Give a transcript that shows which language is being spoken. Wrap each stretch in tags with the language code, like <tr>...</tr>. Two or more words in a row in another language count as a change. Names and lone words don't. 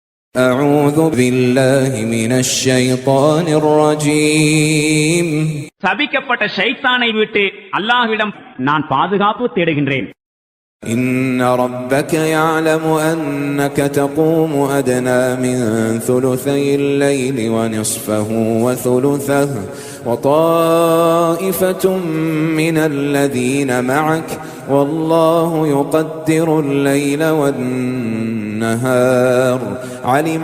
<ar>أعوذ بالله من الشيطان الرجيم</ar> <ta>சபிக்கப்பட்ட ஷைத்தானை விட்டு அல்லாஹ்விடம் நான் பாதுகாப்பு தேடுகின்றேன்.</ta> <ar>إن ربك يعلم أنك تقوم أدنى من ثلثي الليل ونصفه وثلثه وطائفة من الذين معك والله يقدر الليل والنهار علم</ar>